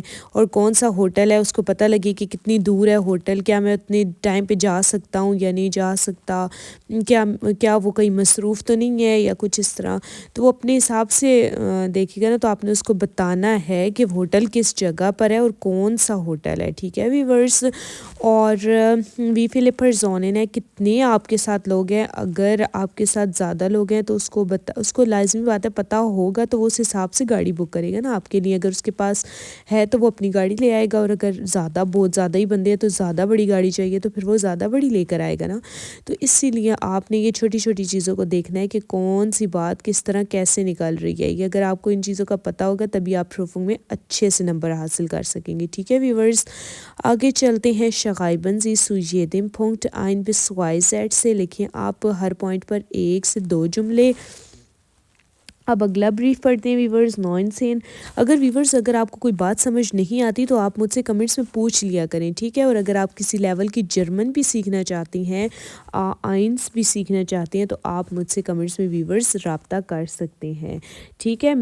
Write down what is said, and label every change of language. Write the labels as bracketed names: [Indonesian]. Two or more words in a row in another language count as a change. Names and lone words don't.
[Urdu] اور کون سا ہوٹل ہے اس کو پتا لگے کہ کتنی دور ہے ہوٹل، کیا میں اتنے ٹائم پہ جا سکتا ہوں یا نہیں جا سکتا، کیا وہ کہیں مصروف تو نہیں ہے یا کچھ اس طرح. تو وہ اپنے حساب سے دیکھے گا نا، تو آپ نے اس کو بتانا ہے کہ ہوٹل کس جگہ پر ہے اور کون سا ہوٹل ہے. ٹھیک ہے ویورز، اور [German] wie viele Personen [Urdu] ہے، کتنے آپ کے ساتھ لوگ ہیں. اگر آپ کے ساتھ زیادہ لوگ ہیں تو اس کو لازمی بات ہے پتا ہوگا، تو وہ اس حساب سے گاڑی بک کرے گا نا آپ کے لیے. اگر اس کے پاس ہے تو وہ اپنی گاڑی لے آئے گا، اور اگر بہت زیادہ ہی بندے ہیں تو زیادہ بڑی گاڑی چاہیے تو پھر وہ زیادہ بڑی لے کر آئے گا نا. تو اسی لیے آپ نے یہ چھوٹی چھوٹی چیزوں کو دیکھنا ہے کہ کون سی بات کس طرح کیسے نکل رہی ہے. یہ اگر آپ کو ان چیزوں کا پتا ہوگا تبھی آپ پروفنگ میں اچھے سے نمبر حاصل کر سکیں گے. ٹھیک ہے ویورز، آگے چلتے ہیں. [German] schreiben Sie zu jedem Punkt 1 bis 2 Sätze, [Urdu] لکھیں آپ ہر پوائنٹ پر 1 سے 2 جملے. اب اگلا بریف پڑھتے ہیں ویورز، نو انسین۔ اگر آپ کو کوئی بات سمجھ نہیں آتی تو آپ مجھ سے کمنٹس میں پوچھ لیا کریں، ٹھیک ہے؟ اور اگر آپ کسی لیول کی جرمن بھی سیکھنا چاہتی ہیں، آئنس بھی سیکھنا چاہتے ہیں، تو آپ مجھ سے کمنٹس میں ویورز رابطہ کر سکتے ہیں، ٹھیک ہے؟